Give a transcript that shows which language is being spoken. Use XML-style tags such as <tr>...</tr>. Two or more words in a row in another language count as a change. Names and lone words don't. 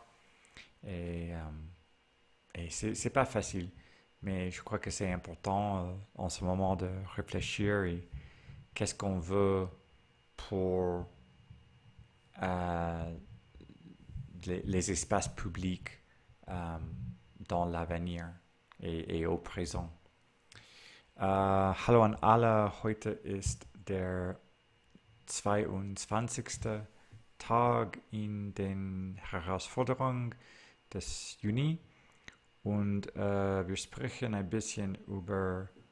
<fr>Et, euh, et c'est pas facile, mais je crois que c'est important en ce moment de réfléchir et qu'est-ce qu'on veut pour euh, les espaces publics euh, dans l'avenir et au présent.</fr> <de>Hallo an alle, heute ist der 22. Tag in den Herausforderungen des Juni und wir sprechen ein bisschen über</de>